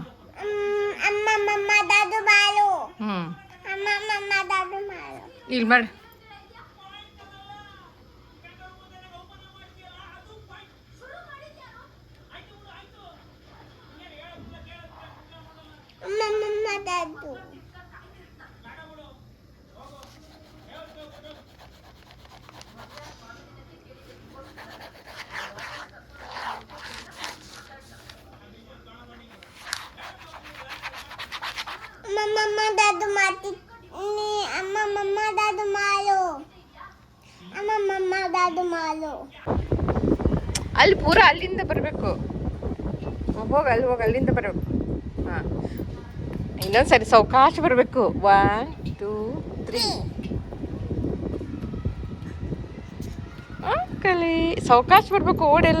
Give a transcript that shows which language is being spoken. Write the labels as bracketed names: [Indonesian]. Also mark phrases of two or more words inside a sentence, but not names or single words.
[Kannada] ಅಮ್ಮ ದಾದು ಮಾಡು. ಅಮ್ಮ ದಾದು ಮಾಡು. ಇಲ್ಲಿ ಮಾಡಿ. ಅಮ್ಮ ದಾದು. ಮಾಮಾ ದಾದು ಮಾಟಿ ನಿ ಮಾಮಾ ದಾದು ಮಾಲು. ಮಾಮಾ ದಾದು ಮಾಲು. ಅಲ್ಲಿ ಪೂರ ಅಲ್ಲಿಂದ ಬರಬೇಕು. ಹೋಗಿ ಅಲ್ಲಿಂದ ಬರಬೇಕು. ಹಾಂ, ಇನ್ನೊಂದು ಸರಿ ಸಾವಕಾಶ ಬರಬೇಕು. 1 2 3. ಕಲಿ ಸಾವಕಾಶ ಬರಬೇಕು, ಓಡೆಲ್ಲ.